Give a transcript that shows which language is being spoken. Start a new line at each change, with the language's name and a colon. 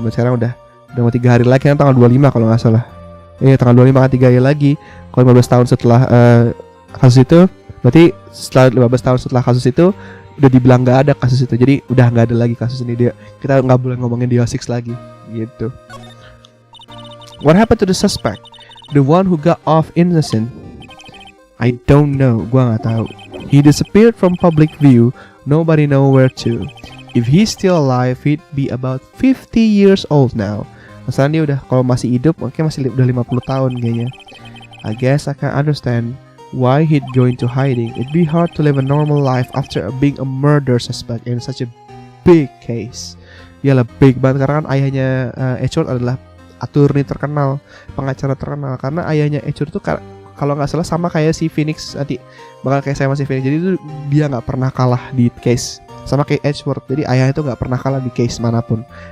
Indonesian: Berarti sekarang udah mau 3 hari lagi kan, tanggal 25 kalau nggak salah. Tanggal 25 kan 3 hari lagi. Kalau 15 tahun setelah kasus itu, berarti setelah 15 tahun setelah kasus itu udah dibilang nggak ada kasus itu. Jadi udah nggak ada lagi kasus ini. Kita nggak boleh ngomongin DL6 lagi gitu.
English: What happened to the suspect? The one who got off innocent? I don't know.
Indonesian: Gua nggak tahu.
English: He disappeared from public view. Nobody know where to. If he's still alive, he'd be about 50 years old now.
Indonesian: Masalah dia udah, kalau masih hidup mungkin masih udah 50 tahun kayaknya.
English: I guess I can understand why he'd go into hiding. It'd be hard to live a normal life after being a murder suspect in such a big case.
Indonesian: Yalah, big banget karena kan ayahnya Edgeworth adalah attorney terkenal, pengacara terkenal. Karena ayahnya Edgeworth itu kalau nggak salah sama kayak si Phoenix, nanti bakal kayak saya masih Phoenix. Jadi itu dia nggak pernah kalah di case, sama kayak Edgeworth. Jadi ayahnya itu nggak pernah kalah di case manapun.